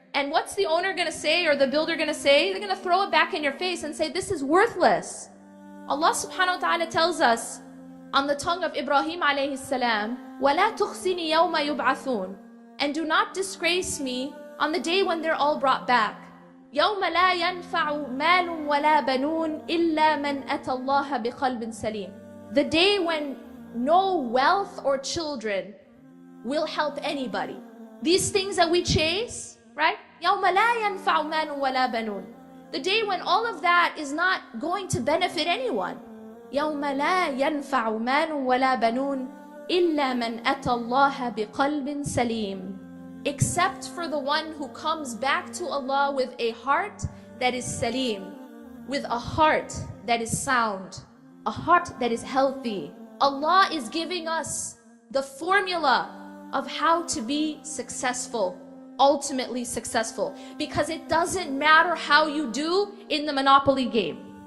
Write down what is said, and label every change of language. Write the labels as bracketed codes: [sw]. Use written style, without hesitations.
[en] And what's the owner going to say or the builder going to say? They're going to throw it back in your face and say, this is worthless. Allah subhanahu wa ta'ala tells us on the tongue of Ibrahim alayhi salam, [ar] وَلَا تُخْزِنِي يَوْمَ يُبْعَثُونَ. [en] And do not disgrace me on the day when they're all brought back. [ar] يوم لا ينفع مال ولا بنون إلا من أتى الله بقلب سليم. [en] The day when no wealth or children will help anybody. These things that we chase, right? [ar] يوم لا ينفع مال ولا بنون. [en] The day when all of that is not going to benefit anyone. [ar] يوم لا ينفع مال ولا بنون إلا من أتى الله بقلب سليم. [en] Except for the one who comes back to Allah with a heart that is salim, with a heart that is sound, a heart that is healthy. Allah is giving us the formula of how to be successful, ultimately successful, because it doesn't matter how you do in the Monopoly game.